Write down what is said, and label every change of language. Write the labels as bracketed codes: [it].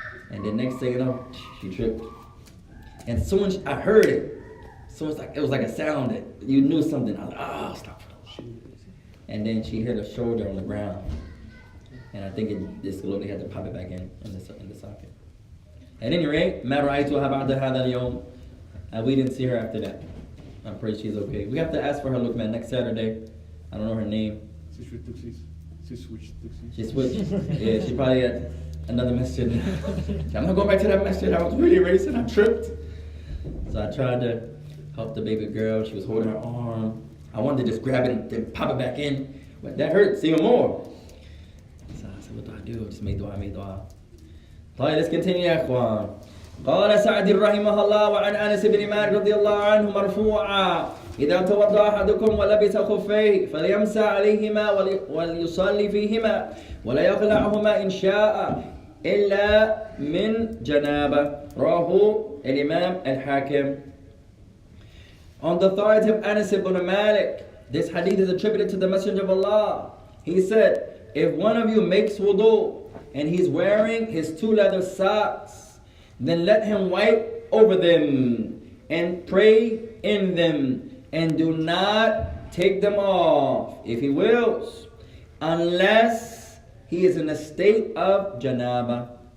[en] And then next thing you know, she tripped. And soon I heard it. So it was like a sound that you knew something. I was like, oh, stop. And then she hit her shoulder on the ground. And I think this lady had to pop it back in the socket. At any rate, [ar] ما رأيتها بعد هذا اليوم. [en] We didn't see her after that. I'm pretty she's okay. We have to ask for her look, man, next Saturday. I don't know her name. She switched. She switched. Yeah, she probably at another masjid. I'm not going back to that masjid. I was really racing. I tripped. So I tried to help the baby girl. She was holding her arm. I wanted to just grab it and then pop it back in. But that hurts even more. So I said, what do I do? Just make dua. [ar] طيب, [en] let's continue [ar] يا اخوان. قال سعد رحمه الله وعن انس بن مالك رضي الله عنه مرفوعا اذا توضا احدكم ولبس خفيه فليمسح عليهما وليصلي فيهما ولا يخلعهما ان شاء الا من جنابه. رواه الامام الحاكم. [en] On the authority of Anas ibn Malik, this hadith is attributed to the Messenger of Allah. He said, if one of you makes wudu and he's wearing his 2 leather socks, then let him wipe over them and pray in them, and do not take them off if he wills, unless he is in a state of janaba.